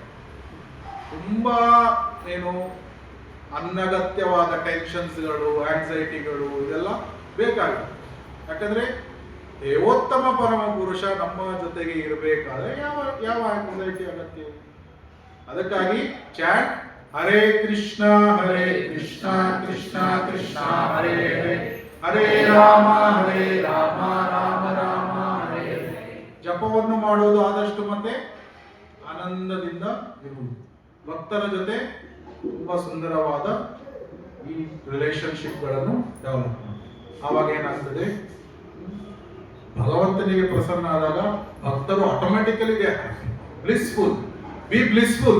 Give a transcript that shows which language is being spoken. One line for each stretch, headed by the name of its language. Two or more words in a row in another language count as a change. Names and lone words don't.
Kannada: ತುಂಬಾ ಏನು ಅನಗತ್ಯವಾದ ಟೆನ್ಷನ್ಸ್ಗಳು, ಆಂಗ್ಸೈಟಿಗಳು ಇದೆಲ್ಲ ಬೇಕಾಗಿದೆ. ಯಾಕಂದ್ರೆ ದೇವೋತ್ತಮ ಪರಮ ಪುರುಷ ನಮ್ಮ ಜೊತೆಗೆ ಇರಬೇಕಾದ್ರೆ ಯಾವ ಆಂಗ್ಸೈಟಿ ಅಗತ್ಯ?
Sanskrit: ಅದಕ್ಕಾಗಿ ಚಾಟ್ ಹರೇ ಕೃಷ್ಣ ಕೃಷ್ಣ ಕೃಷ್ಣ ಹರೇ ಹರೇ ಹರೇ ರಾಮ ರಾಮ ರಾಮ ಹರೇ ಹರೇ.
Kannada: ಜಪವನ್ನು ಮಾಡುವುದು ಆದಷ್ಟು ಮತ್ತೆ ಆನಂದದಿಂದ ಇರುವುದು. ಭಕ್ತರ ಜೊತೆ ತುಂಬಾ ಸುಂದರವಾದ ಈ ರಿಲೇಶನ್ಶಿಪ್ಗಳನ್ನು ಡೆವಲಪ್ ಮಾಡಿ. ಆವಾಗ ಏನಾಗ್ತದೆ? ಭಗವಂತನಿಗೆ ಪ್ರಸನ್ನ ಆದಾಗ ಭಕ್ತರು
English: automatically blissful, be blissful.